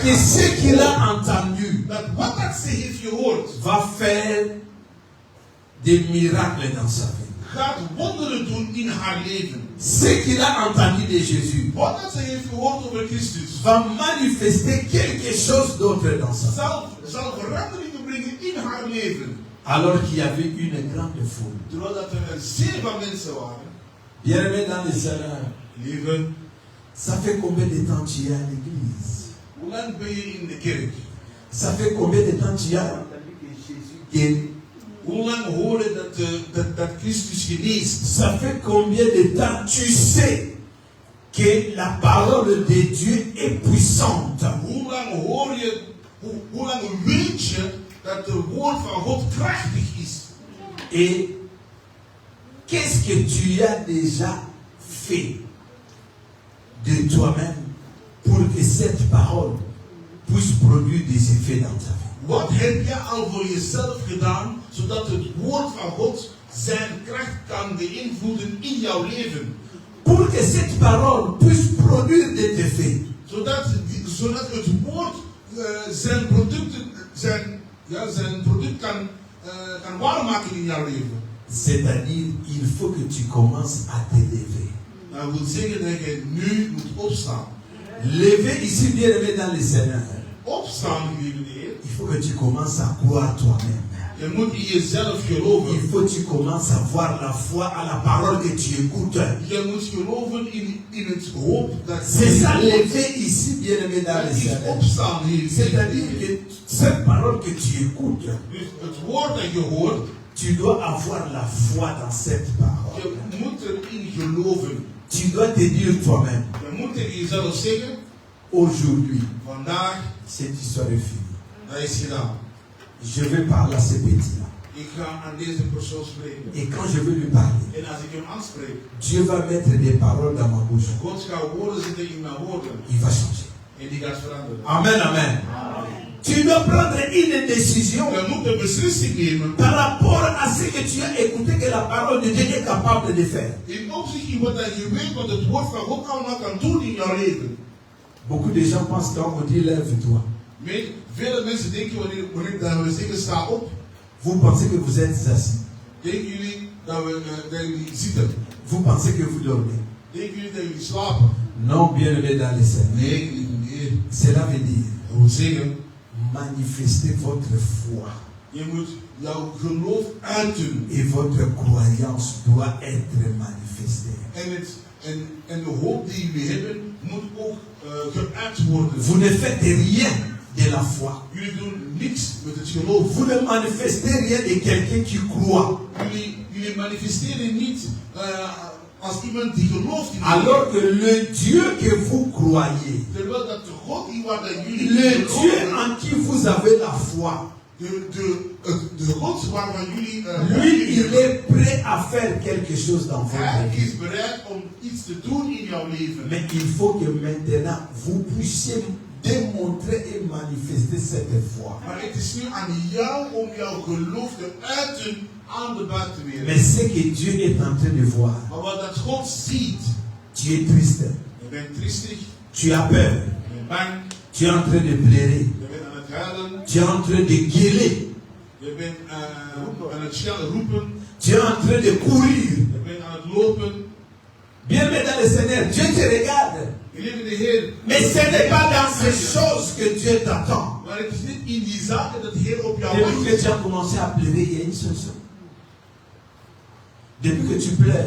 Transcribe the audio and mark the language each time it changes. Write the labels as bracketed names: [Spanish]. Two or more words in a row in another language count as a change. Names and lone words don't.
[French] que [Dutch] zij [French] ce qu'il a entendu [Dutch] dat wat dat ze heeft gehoord [French] va faire des miracles dans sa vie. [Dutch] gaat wonderen doen in haar leven. [French] Ce qu'il a entendu de Jésus [Dutch] Wat dat ze heeft gehoord over Christus [French] va manifester quelque chose d'autre dans sa vie. [Dutch] zal veranderingen brengen in haar leven. [French] Alors qu'il y avait une grande foule. [Dutch] Terwijl dat er een zeer van mensen waren. [French] Bien-aimé dans le Seigneur, [Dutch] Lieve, [French] ça fait combien de temps tu es à l'église? [Dutch] hoe lang ben je in de kerk? [French] Ça fait combien de temps tu as guéri? [Dutch] Hoe lang hoor je dat Christus geneest? [French] Ça fait combien de temps tu sais que la parole de Dieu est puissante? [Dutch] Hoe lang hoor je, hoe lang weet je dat het woord van God krachtig is? [French] Et qu'est-ce que tu as déjà fait de toi-même pour que cette parole puisse produire des effets dans ta vie? [Dutch] Wat heb je al voor jezelf gedaan, zodat het woord van God zijn kracht kan beïnvloeden in jouw leven? [French] Pour que cette parole puisse produire des effets. [Dutch] Zodat het woord zijn product kan waarmaken in jouw leven. [French] C'est-à-dire, il faut que tu commences à te lever. [Dutch] Dat wil zeggen dat je nu moet opstaan. [French] Lever ici, bien aimé dans le Seigneur. [Dutch] Opstaan, lieve Heer. [French] Il faut que tu commences à croire toi-même. [Dutch] Je moet in jezelf geloven. [French] Il faut que tu commences à avoir la foi à la parole que tu écoutes. [Dutch] Je moet geloven in het hoop dat [French] C'est ça, lever ici, bien aimé dans le Seigneur. [Dutch] opstaan hier. [French] C'est-à-dire que cette parole que tu écoutes, [Dutch] Dus het woord dat je hoort, [French] tu dois avoir la foi dans cette parole. [Dutch] je moet erin geloven. [French] Tu dois te dire toi-même, [Dutch] Je moet tegen jezelf zeggen, [French] aujourd'hui, [Dutch] vandaag, [French] cette histoire est finie. [Dutch] dat is gedaan. [French] Je vais parler à ce petit-là. [Dutch] Ik ga aan deze persoon spreken. [French] Et quand je vais lui parler, [Dutch] En als ik hem aanspreek, [French] Dieu va mettre des paroles dans ma bouche. [Dutch] God gaat woorden zetten in mijn woorden. [French] Il va changer. [Dutch] En die gaat veranderen. [French] Amen, amen. Tu dois prendre une décision [Dutch] Je moet een beslissing nemen. [French] par rapport à ce que tu as écouté que la parole de Dieu est capable de faire. [Dutch] In opzicht in wat je weet wat het woord van God allemaal kan doen in jouw leven. [French] Beaucoup de gens pensent qu'on dit lève-toi. [Dutch] Vele mensen denken wanneer we zeggen sta op, [French] Vous pensez que vous êtes assis. [Dutch] denken jullie dat jullie zitten. [French] Vous pensez que vous dormez. [Dutch] Denken jullie dat jullie slapen? [French] Non, bien aimé dans les Seigneur. [Dutch] Nee, lieve. [French] Cela veut dire [Dutch] Dat wil zeggen, [French] manifester votre foi. [Dutch] je moet jouw geloof uiten. [French] Et votre croyance doit être manifestée. [Dutch] En de hoop die jullie hebben, moet ook geuit worden. [French] Vous ne faites rien de la foi. [Dutch] Jullie doen niks met het geloof. [French] Vous ne manifestez rien de quelqu'un qui croit. [Dutch] Jullie manifesteren niet als iemand die gelooft in [French] Alors que le Dieu que vous croyez, [Dutch] terwijl dat de God die waar dat jullie [French] le Dieu [Dutch] geloven, [French] en qui vous avez la foi, [Dutch] de God waarvan jullie [French] lui, il est prêt à faire quelque chose dans votre [Dutch] hij [French] vie. [Dutch] is bereid om iets te doen in jouw leven. [French] Mais il faut que maintenant vous puissiez démontrer et manifester cette foi. [Dutch] Maar het is nu aan jou om jouw geloof te uiten aan de buitenwereld. [French] Mais ce que Dieu est en train de voir, [Dutch] Maar wat dat God ziet, [French] tu es triste, [Dutch] je bent triestig, [French] tu as peur, [Dutch] je bent bang, [French] tu es en train de pleurer, [Dutch] je bent aan het huilen, [French] tu es en train de gueuler, [Dutch] je bent aan het roepen, [French] tu es en train de courir. [Dutch] je bent aan het lopen. [French] Bien, mais dans le Seigneur, Dieu te regarde. [Dutch] Geliefde de Heer, [French] Mais ce n'est pas dans ces choses que Dieu t'attend. [Dutch] maar het is niet in die zaken dat de Heer op jou [French] Depuis que [Dutch] wacht. [French] tu as commencé à pleurer, il y a une solution. Depuis que tu pleures,